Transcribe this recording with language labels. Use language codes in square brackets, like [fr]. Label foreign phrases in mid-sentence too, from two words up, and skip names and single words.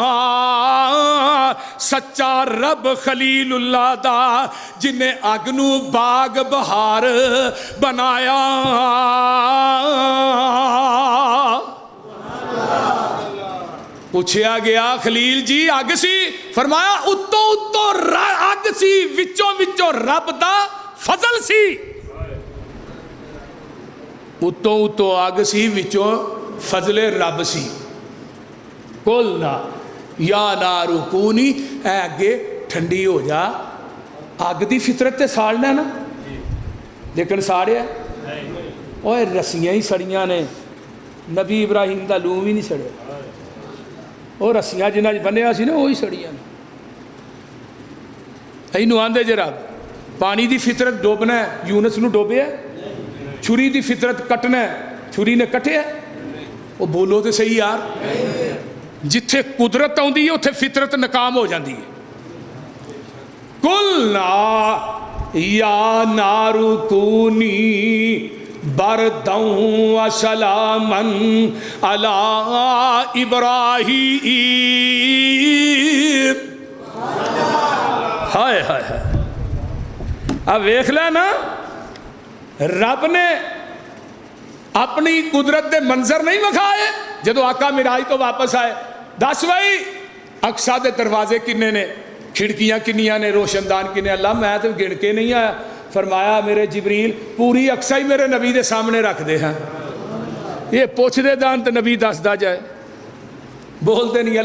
[pa] سچا رب خلیل اللہ دا جنہیں اگنو باغ بہار بنایا. پوچھیا گیا خلیل جی اگ سی؟ فرمایا اتو اتو اگ سی، وچوں وچوں رب دا فضل سی. اتو اتو اگ سی، وچوں فضل رب سی. [ar] قلنا یا نار کونی، [pa] اے اگے ٹھنڈی ہو جا. اگ دی فطرت تے ساڑنا ہے نا، لیکن ساڑیا اوہ رسیاں ہی سڑیاں نے. نبی ابراہیم دا لوم ہی نہیں سڑیا، وہ رسیاں جنہ بنیا سی نا وہی سڑیاں نے. اینو آندے جے رب پانی دی فطرت ڈوبنا ہے، یونس نو ڈوبیا. چھری دی فطرت کٹنا ہے، چھری نے کٹیا. وہ بولو تے صحیح یار، جتھے قدرت آندی ہے اتھے فطرت ناکام ہو جاندی ہے. [ar] قلنا یا نار کونی برداً وسلاما علی ابراہیم. [pa] ہائے ہائے ہائے. اب ویکھ لے نا، رب نے اپنی قدرت دے منظر نہیں وکھائے جدو آقا معراج تو واپس آئے. دس بھائی اقصا دے دروازے کنے نے، کھڑکیاں کنیاں نے، روشن دان کنے؟ اللہ میں تو گن کے نہیں آیا. فرمایا میرے جبریل پوری اقصا ہی میرے نبی دے سامنے رکھ دے ہیں. یہ پوچھ دے دان تو نبی دس دا جائے، بولتے نہیں.